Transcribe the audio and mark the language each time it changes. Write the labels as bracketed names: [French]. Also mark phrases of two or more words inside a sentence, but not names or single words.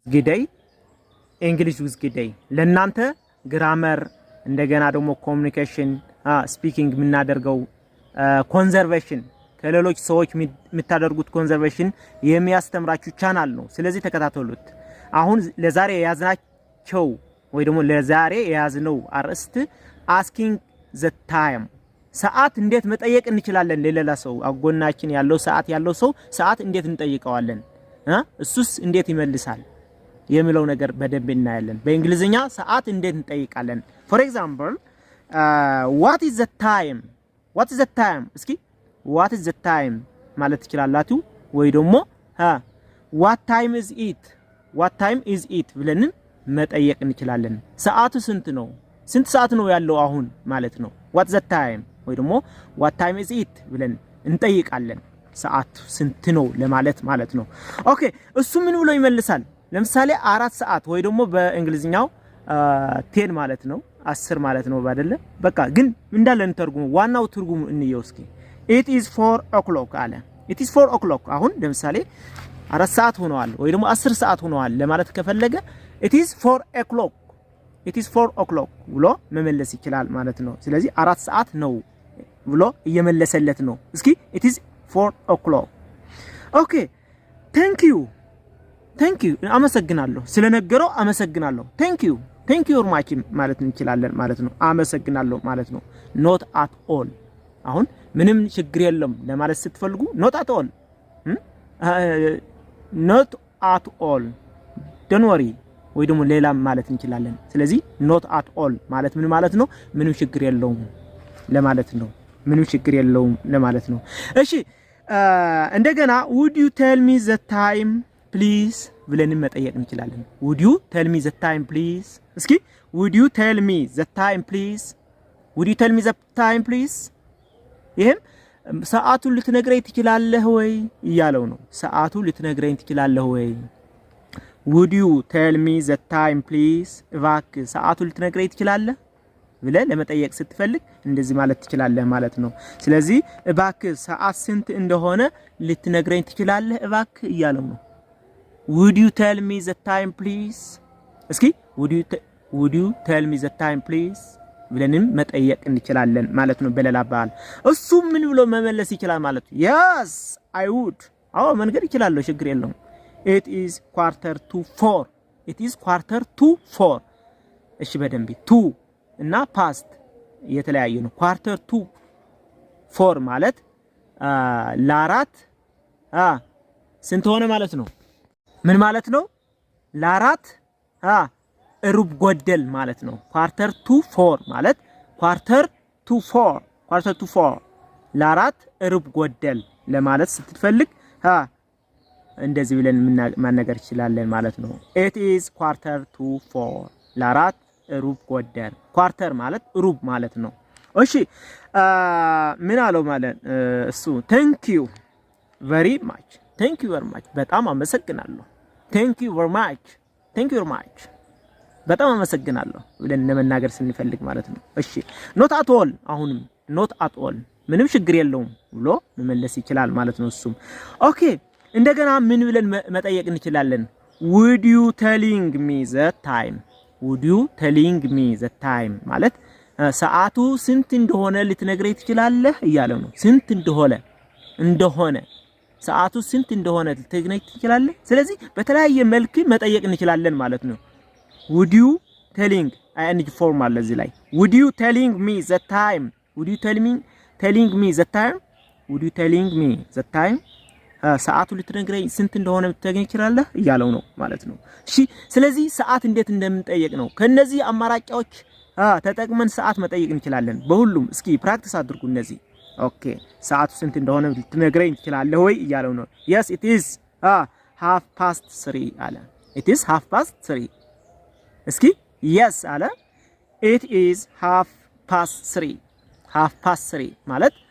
[Amharic] ግዳይ እንግሊሽ ዊዝ ግዳይ ለናንተ ግራመር እንደገና ደግሞ [English] communication speaking [Amharic] ምናደርገው ኮንዘርቬሽን ከሌሎች ሰዎች የምታደርጉት ኮንዘርቬሽን የሚያስተምራችሁ ቻናል ነው። ስለዚህ ተከታተሉት። አሁን ለዛሬ ያዝናቸው ወይ ደግሞ ለዛሬ ያዝነው አርዕስት [English] asking the time [Amharic] ሰዓት እንዴት መጠየቅ እንችላለን? ለሌላ ሰው አጎናችን ያለው ሰዓት ያለው ሰው ሰዓት እንዴት እንጠይቀዋለን? እሱስ እንዴት ይመልሳል የሚለው ነገር በደንብ እናያለን። በእንግሊዝኛ ሰዓት እንዴት እንጠይቃለን? [English] for example what is the time እስኪ what is the time [Amharic] ማለት ትችላላችሁ ወይ ደግሞ [English] what time is it [Amharic] ብለን መጠየቅ እንችላለን። ሰዓቱ ስንት ነው? ስንት ሰዓት ነው ያለው አሁን ማለት ነው። [English] what the time [Amharic] ወይ ደግሞ [English] what time is it [Amharic] ብለን እንጠይቃለን። ሰዓቱ ስንት ነው ለማለት ማለት ነው። ኦኬ እሱ ምን ብሎ ይመልሳል? ለምሳሌ 4 ሰዓት ወይ ደግሞ በእንግሊዝኛው 10 ማለት ነው 10 ማለት ነው አይደለ? በቃ ግን እንዳለን ተርጉሙ ዋናው ትርጉሙ እንየው እስኪ [English] it is 4 o'clock [Amharic] አለ። [English] it is 4 o'clock [Amharic] አሁን ለምሳሌ 4 ሰዓት ሆነዋል ወይ ደግሞ 10 ሰዓት ሆነዋል ለማለት ከፈለገ [English] it is 4 o'clock [Amharic] ብሎ መመለስ ይችላል ማለት ነው። ስለዚህ 4 ሰዓት ነው ብሎ እየመለሰለት ነው። እስኪ [English] it is 4 o'clock [Amharic] ኦኬ [English] thank you [Amharic] አመሰግናለሁ ስለነገረው አመሰግናለሁ [English] thank you very much [Amharic] ማለት እንችላለን ማለት ነው። አመሰግናለሁ ማለት ነው። [English] not at all [Amharic] አሁን ምንም ችግር የለም ለማለት ስትፈልጉ [English] not at all don't worry [Amharic] ወይ ደግሞ ሌላ ማለት እንችላለን። ስለዚህ [English] not at all [Amharic] ማለት ምን ማለት ነው? ምንም ችግር የለውም ለማለት ነው። ምንም ችግር የለውም ለማለት ነው። እሺ እንደገና [English] would you tell me the time please [Amharic] ብለን መጠየቅ እንችላለን። [English] would you tell me the time please እስኪ would you tell me the time [Amharic] please ይሄም ሰዓቱን ልትነግረኝ ትችላለህ ወይ እያለው ነው። ሰዓቱን ልትነግረኝ ትችላለህ ወይ [English] would you tell me the time please [Amharic] እባክህ ሰዓቱን ልትነግረኝ ትችላለህ ብለህ ለመጠየቅ ስትፈልግ እንደዚህ ማለት ትችላለህ ማለት ነው። ስለዚህ እባክህ ሰዓት ስንት እንደሆነ ልትነግረኝ ትችላለህ እባክህ እያለው ነው። [English] would you tell me the time please [Amharic] እስኪ [English] would you tell me the time please [Amharic] ብለንም መጠየቅ እንችላለን ማለት ነው። በሌላ ባል እሱ ምን ብሎ መመለስ ይችላል ማለት ነው። [English] yes I would [Amharic] አዎ መንገድ ይችላል ችግር የለውም። [English] it is [Amharic] 4:45 እሺ በደንብ to እና past የተለያየ ነው። 4:45 ማለት ለአራት ስንት ሆነ ማለት ነው? ምን ማለት ነው? ለአራት ሩብ ጎደል ማለት ነው። 4:45 ማለት 4:45 ለአራት ሩብ ጎደል ለማለት ስትፈልግ እንደዚህ ብለን ማነገር ይችላልን ማለት ነው። [English] it is 4:45 [Amharic] ለአራት ሩብ ጎደል ኳርተር ማለት ሩብ ማለት ነው። እሺ ምን አለው ማለት እሱ [English] thank you very much [Amharic] በጣም አመሰግናለሁ [English] thank you very much [Amharic] በጣም አመሰግናለሁ ብለን ለመናገር ስንፈልግ ማለት ነው። እሺ [English] not at all [Amharic] አሁንም [English] not at all [Amharic] ምንም ችግር የለውም ብሎ መመለስ ይችላል ማለት ነው። እሱም ኦኬ እንደገና ምን ብለን መጠየቅ እንችላለን? [English] would you telling me the time [Amharic] ማለት ሰዓቱ ስንት እንደሆነ ልትነግረኝ ትችላለህ እያለው ነው። ስንት እንደሆነ ሰዓቱ ስንት እንደሆነ ልትነግረኝ ትችላለህ። ስለዚህ በተለያየ መልኩ መጠየቅ እንችላለን ማለት ነው። [English] would you telling ing form [Amharic] አለ እዚህ ላይ [English] would you telling me the [Amharic] time ሰዓቱ ልትነግረኝ ስንት እንደሆነ ልትነግረኝ ትችላለህ እያለው ነው ማለት ነው። እሺ ስለዚህ ሰዓት እንዴት እንደምንጠይቅ ነው። ከነዚህ አማራጮች ተጠቅመን ሰዓት መጠየቅ እንችላለን በሁሉም። እስኪ ፕራክቲስ አድርጉ እነዚህ። ኦኬ ሰዓቱ ስንት እንደሆነ ልትነግረኝ ትችላለህ ወይ እያለው ነው። [English] yes it is 3:30 [Amharic] አለ። [English] it is 3:30 [Amharic] እስኪ yes አለ። [English] it is 3:30 [Amharic] ማለት